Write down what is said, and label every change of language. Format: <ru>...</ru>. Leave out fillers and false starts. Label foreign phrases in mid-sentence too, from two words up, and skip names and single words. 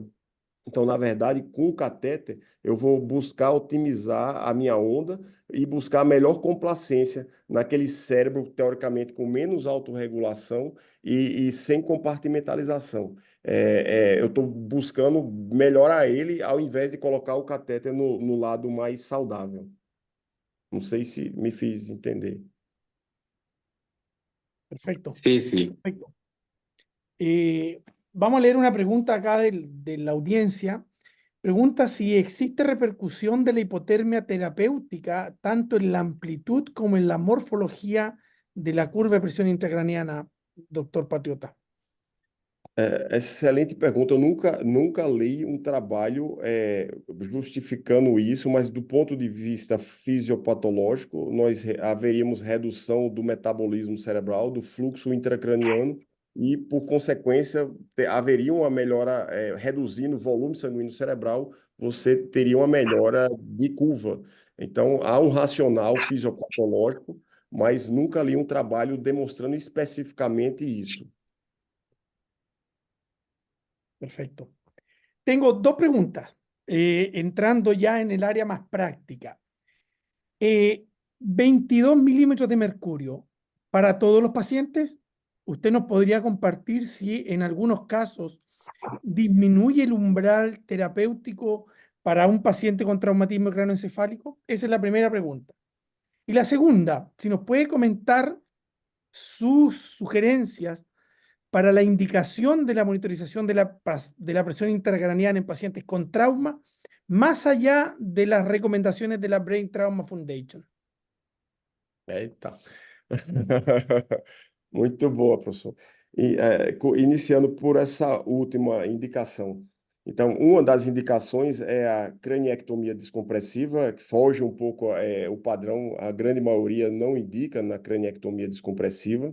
<pt>Então, na verdade, com o catéter, eu vou buscar otimizar a minha onda e buscar a melhor complacência naquele cérebro, teoricamente, com menos autorregulação e sem compartimentalização. Eu estou buscando melhorar ele ao invés de colocar o catéter no lado mais saudável. Não sei se me fiz entender.</pt> <es>Perfecto. Sí, sí. Perfecto. Vamos a leer una pregunta acá de la audiencia. Pregunta si existe repercusión de la hipotermia terapéutica tanto en la amplitud como en la morfología de la curva de presión intracraniana, doctor Patriota.</es> <pt>Excelente pergunta. Eu nunca li um trabalho justificando isso, mas do ponto de vista fisiopatológico, nós haveríamos redução do metabolismo cerebral, do fluxo intracraniano, e, por consequência, haveria uma melhora, reduzindo o volume sanguíneo cerebral, você teria uma melhora de curva. Então, há um racional fisiopatológico, mas nunca li um trabalho demonstrando especificamente isso.</pt> <es>Perfecto. Tengo dos preguntas, entrando ya en el área más práctica. 22 milímetros de mercurio para todos los pacientes. ¿Usted nos podría compartir si en algunos casos disminuye el umbral terapéutico para un paciente con traumatismo cráneoencefálico? Esa es la primera pregunta. Y la segunda, si nos puede comentar sus sugerencias para la indicación de la monitorización de la presión intracraniana en pacientes con trauma, más allá de las recomendaciones de la Brain Trauma Foundation.</es> <pt>Eita. Muito boa, professor. Iniciando por essa última indicação. Então, uma das indicações é a craniectomia descompressiva, que foge um pouco o padrão, a grande maioria não indica na craniectomia descompressiva.</pt>